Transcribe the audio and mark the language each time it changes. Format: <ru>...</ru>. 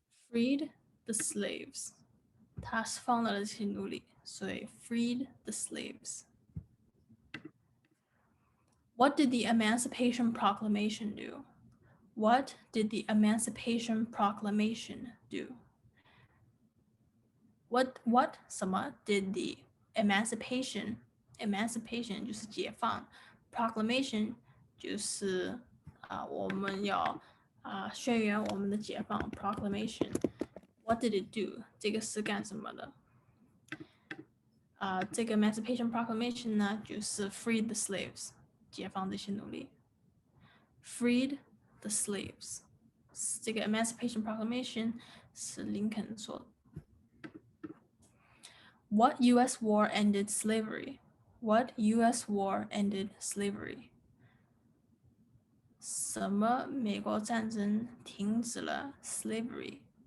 <en>Freed the slaves.</en> <zh>他放了这些奴隶，所以</zh> <en>freed the slaves.What did the Emancipation Proclamation do? What did the Emancipation Proclamation do? What</en> <zh>什么</zh> <en>did the Emancipation</en> <zh>就是解放 Proclamation 就是我们要宣言我们的解放 Proclamation。</zh> <en>What did it do?</en> <zh>这个是干什么的？这个 Emancipation Proclamation 呢就是</zh> <en>freed the slaves，</en> <zh>解放这些奴隶 freed the slaves。这个 Emancipation Proclamation 是林肯说的。</zh> <en>What U.S. war ended slavery? What U.S. war ended slavery?</en> <zh>什么美国战争停止了 slavery？</zh>